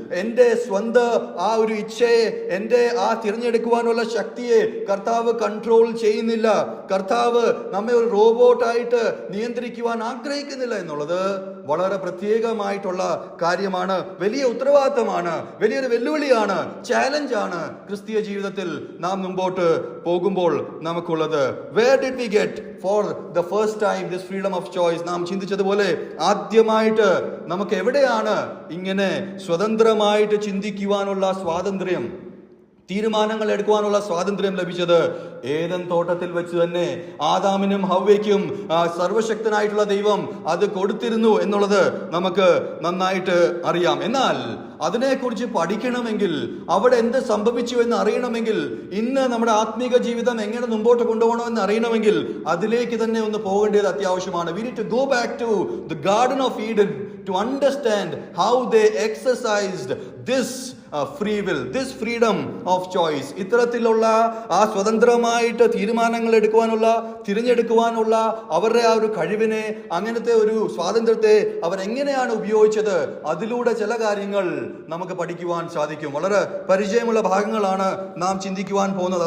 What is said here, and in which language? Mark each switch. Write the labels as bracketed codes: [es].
[ml] എൻ്റെ സ്വന്തം ആ ഒരു ഇച്ഛയെ, എൻ്റെ ആ തിരഞ്ഞെടുക്കുവാനുള്ള ശക്തിയെ കർത്താവ് കൺട്രോൾ ചെയ്യുന്നില്ല. കർത്താവ് നമ്മെ ഒരു റോബോട്ടായിട്ട് നിയന്ത്രിക്കുവാൻ ആഗ്രഹിക്കുന്നില്ല എന്നുള്ളത് വളരെ പ്രത്യേകമായിട്ടുള്ള കാര്യമാണ്, വലിയ ഉത്തരവാദിത്തമാണ്, വലിയൊരു വെല്ലുവിളിയാണ്, ചാലഞ്ചാണ് ക്രിസ്തീയ ജീവിതത്തിൽ നാം മുമ്പോട്ട് പോകുമ്പോൾ നമുക്കുള്ളത്. [en] Where did we get for the first time this freedom of choice? [ml] നാം ചിന്തിച്ചതുപോലെ ആദ്യമായിട്ട് നമുക്ക് എവിടെയാണ് ഇങ്ങനെ സ്വതന്ത്രമായിട്ട് ചിന്തിക്കുവാനുള്ള സ്വാതന്ത്ര്യം, തീരുമാനങ്ങൾ എടുക്കുവാനുള്ള സ്വാതന്ത്ര്യം ലഭിച്ചത്? ഏദൻ തോട്ടത്തിൽ വെച്ച് തന്നെ ആദാമിനും ഹവ്വയ്ക്കും സർവശക്തനായിട്ടുള്ള ദൈവം അത് കൊടുത്തിരുന്നു എന്നുള്ളത് നമുക്ക് നന്നായിട്ട് അറിയാം. എന്നാൽ അതിനെക്കുറിച്ച് പഠിക്കണമെങ്കിൽ, അവിടെ എന്ത് സംഭവിച്ചു എന്ന് അറിയണമെങ്കിൽ, ഇന്ന് നമ്മുടെ ആത്മീക ജീവിതം എങ്ങനെ മുമ്പോട്ട് കൊണ്ടുപോകണമെന്ന് അറിയണമെങ്കിൽ അതിലേക്ക് തന്നെ ഒന്ന് പോകേണ്ടത് അത്യാവശ്യമാണ്. [en] We need to go back to the Garden of Eden to understand how they exercised this free will, this freedom of choice. [ml] ഇത്തരത്തിലുള്ള ആ സ്വതന്ത്രമായിട്ട് തീരുമാനങ്ങൾ എടുക്കുവാനുള്ള, തിരഞ്ഞെടുക്കുവാനുള്ള അവരുടെ ആ ഒരു കഴിവിനെ, അങ്ങനത്തെ ഒരു സ്വാതന്ത്ര്യത്തെ അവരെങ്ങനെയാണ് ഉപയോഗിച്ചത്, അതിലൂടെ ചില കാര്യങ്ങൾ നമുക്ക് പഠിക്കുവാൻ സാധിക്കും. വളരെ പരിചയമുള്ള ഭാഗങ്ങളാണ് നാം ചിന്തിക്കുവാൻ പോകുന്നത്.